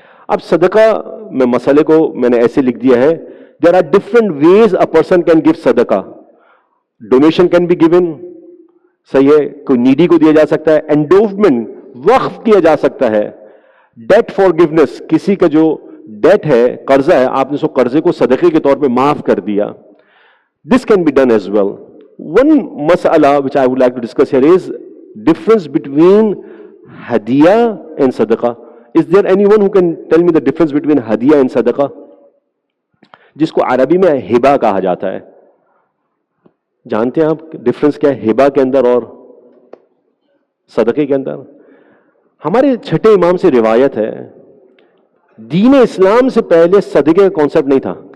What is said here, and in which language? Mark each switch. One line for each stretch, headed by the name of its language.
Urdu: اب صدقہ میں مسئلے کو میں نے ایسے لکھ دیا ہے,
English: there are different ways a person can give
Urdu: صدقہ. ڈونیشن
English: can be given,
Urdu: صحیح ہے, کوئی نیڈی کو دیا جا سکتا ہے. انڈوومنٹ وقف کیا جا سکتا ہے. ڈیٹ forgiveness, کسی کا جو ڈیٹ ہے, قرضہ ہے, آپ نے اس قرضے کو صدقے کے طور پہ معاف کر دیا.
English: This can be done as well. One mas'ala which I would like to discuss here is difference between hadiyah and sadaqah. Is there anyone who can tell me the difference between hadiyah and sadaqah?
Urdu: جس کو عربی میں ہبا کہا جاتا ہے. جانتے ہیں آپ ڈفرنس کیا ہے ہبا کے اندر اور صدقے کے اندر؟ ہمارے چھٹے امام سے روایت ہے, دین اسلام سے پہلے صدقے کا کانسیپٹ نہیں تھا.